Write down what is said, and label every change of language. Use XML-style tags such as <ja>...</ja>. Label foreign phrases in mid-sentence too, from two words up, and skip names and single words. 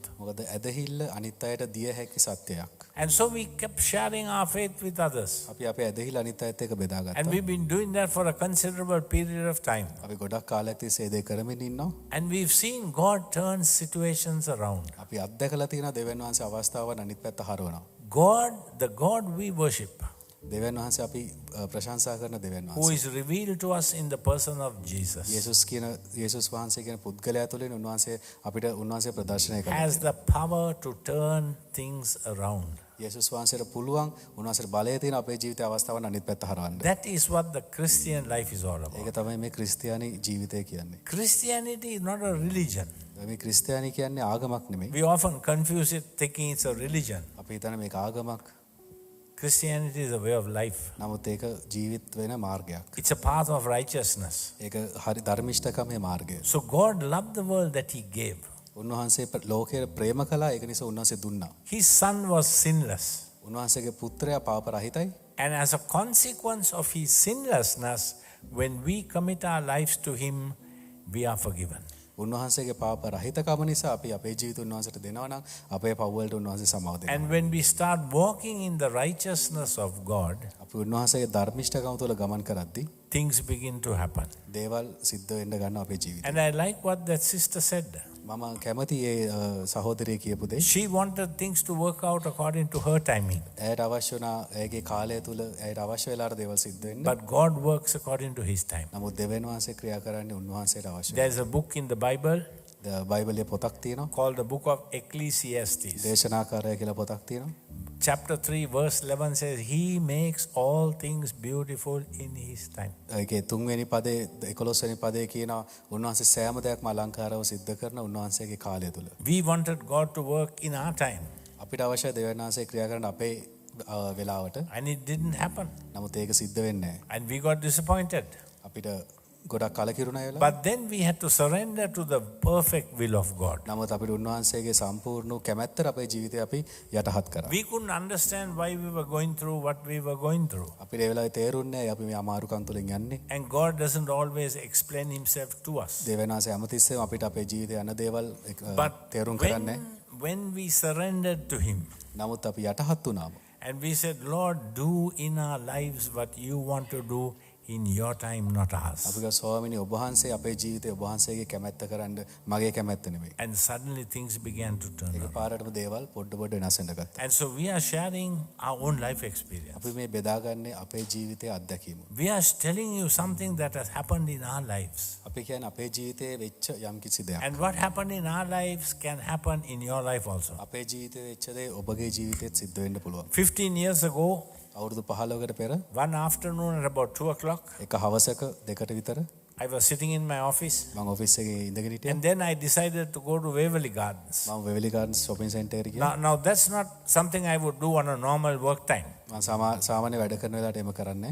<si>මොකද ඇදහිල්ල අනිත් අයට දිය හැකි සත්‍යයක්.</si> <en>And so we kept sharing our faith with others.</en> <si>අපි අපේ ඇදහිල්ල අනිත් අයත් එක්ක බෙදා</si> <en>And</en> <si>ගත්තා.</si> <en>we've been doing that for a considerable period of time.</en> <si>අපි ගොඩක් කාලයක් තිස්සේ ඒ දේ කරමින් ඉන්නවා.</si> <en>And we've seen God turn situations around.</en> <si>අපි අත්දැකලා තියෙනවා දෙවියන් වහන්සේ අවස්ථාවන් අනිත් පැත්ත හරවනවා.</si> <en>God, the God we worship,</en> <si>දෙවියන් වහන්සේ අපි ප්‍රශංසා කරන දෙවියන්</si> <en>who</en> <si>වහන්සේ.</si> <en>is revealed to us in the person of Jesus,</en> <si>යේසුස් වහන්සේ කියන පුද්ගලයා තුළින් උන්වහන්සේ අපිට උන්වහන්සේ ප්‍රදර්ශනය කරනවා.</si> <en>has the power to turn things around.</en> <si>යේසුස් වහන්සේට පුළුවන් උන්වහන්සේට බලය තියෙන අපේ ජීවිතයේ අවස්ථාවන් අනිත් පැත්ත හරවන්න.</si> <en>That is what the Christian life is all</en> <si>ඒක</si> <en>about.</en> <si>තමයි මේ ක්‍රිස්තියානි ජීවිතය කියන්නේ.</si> <en>Christianity is not a religion.</en> <si>මේ ක්‍රිස්තියානි කියන්නේ ආගමක් නෙමෙයි.</si> <en>We often confuse it thinking it's a religion.</en> <si>අපි හිතන මේක ආගමක්.</si> <en>Christianity is a way of life.</en> <si>නමුත් ඒක ජීවිත වෙන මාර්ගයක්.</si> <en>It's a path of righteousness.</en> <si>ඒක හරි ධර්මිෂ්ඨකමේ මාර්ගය.</si> <en>So God loved the world that He gave.</en> <si>උන්වහන්සේ ලෝකයට ප්‍රේම කළා ඒක නිසා උන්වහන්සේ දුන්නා.</si> <en>His son was sinless.</en> <si>උන්වහන්සේගේ පුත්‍රයා පාප රහිතයි.</si> <en>And as a consequence of His sinlessness, when we commit our lives to Him, we are forgiven.</en> <si>උන්වහන්සේගේ පාප රහිතකම නිසා අපි අපේ ජීවිත උන්වහන්සේට දෙනවා නම් අපේ පව් වලට උන්වහන්සේ සමාව දෙනවා.</si> <en>And when we start walking in the righteousness of God,</en> <si>අපි උන්වහන්සේගේ ධර්මිෂ්ඨකම තුළ ගමන් කරද්දී</si> <en>things begin to happen.</en> <si>දේවල් සිද්ධ වෙන්න ගන්නවා අපේ ජීවිතේ.</si> <en>And I like what that sister said.</en> <si>මම කැමති ඒ සහෝදරිය කියපු දේ.</si> <en>She wanted things to work out according to her timing.</en> <si>ඇයට අවශ්‍ය වුණා ඇයගේ කාලය තුළ ඇයට අවශ්‍ය වෙලාවට දේවල් සිද්ධ වෙන්න.</si> <en>But God works according to His time.</en> <si>නමුත් දෙවියන් වහන්සේ ක්‍රියා කරන්නේ උන්වහන්සේට අවශ්‍ය.</si> <en>There's a book in the Bible</en> <si>බයිබලයේ පොතක් තියෙනවා.</si> <en>called the book of Ecclesiastes.</en> <si>දේශනාකාරය කියලා පොතක් තියෙනවා.</si> <en>Chapter 3 verse 11 says, He makes all things beautiful in His time.</en> <si>ඒකේ 3 වෙනි පදේ 11 වෙනි පදේ කියනවා උන්වහන්සේ සෑම දෙයක්ම අලංකාරව සිද්ධ කරන උන්වහන්සේගේ කාලය තුල.</si> <en>We wanted God to work in our time.</en> <si>අපිට අවශ්‍ය දෙවියන් වහන්සේ ක්‍රියා කරන්න අපේ වෙලාවට.</si> <en>And it didn't happen.</en> <si>නමුත් ඒක සිද්ධ වෙන්නේ නැහැ.</si> <en>And we got disappointed.</en> <si>අපිට ගොඩක් කලකිරුණා ඒ වෙලාව.</si> <en>But then we had to surrender to the perfect will of God.</en> <si>නමුත් අපිට උන්වහන්සේගේ සම්පූර්ණ කැමැත්ත අපේ ජීවිතේ අපි යටහත් කරා.</si> <en>We couldn't understand why we were going through what we were going through.</en> <si>අපිට ඒ වෙලාවේ තේරුන්නේ අපි මේ අමාරුකම් තුලින් යන්නේ.</si> <en>And God doesn't always explain Himself to us.</en> <si>දෙවියන් වහන්සේ හැමතිස්සෙම අපිට අපේ ජීවිතේ යන දේවල්</si> <en>But</en> <si>තේරුම් කරන්නේ.</si> <en>when we surrendered to Him</en> <si>නමුත් අපි යටහත් වුණාම</si> <en>and we said, Lord, do in our lives what you want to do in your time, not ours.</en> <si>අපි ගා ස්වාමීනි ඔබ වහන්සේ අපේ ජීවිතේ ඔබ වහන්සේගේ කැමැත්ත කරන්න මගේ කැමැත්ත නෙමෙයි.</si> <en>And suddenly things began to turn</en> <si>ඒක</si> <en>around.</en> <si>පාරටම දේවල් පොඩ පොඩ වෙනස් වෙන්න ගත්තා.</si> <en>And so we are sharing our own life experience.</en> <si>අපි මේ බෙදාගන්නේ අපේ ජීවිතයේ අත්දැකීම.</si> <en>We are telling you something that has happened in our lives.</en> <si>අපි කියන්නේ අපේ ජීවිතයේ වෙච්ච යම්කිසි දෙයක්.</si> <en>And what happened in our lives can happen in your life also.</en> <si>අපේ ජීවිතයේ වෙච්ච දේ ඔබගේ ජීවිතේත් සිද්ධ වෙන්න පුළුවන්.</si> <en>15 years ago,</en> <si>අවුරුදු 15කට පෙර</si> <en>one afternoon at about 2 o'clock,</en> <si>එක හවසක දෙකට විතර</si> <en>I was sitting in my office.</en> <si>මම ඔෆිස් එකේ ඉඳගෙන හිටියා.</si> <en>And then I decided to go to Waverly Gardens.</en> <si>මම වෙවිලි ගාඩන්ස්</si> <en>shopping center</en> <si>එකට ගියා.</si> <en>Now that's not something I would do on a normal work time.</en> <si>මම සාමාන්‍ය වැඩ කරන වෙලාවට එම කරන්නේ.</si>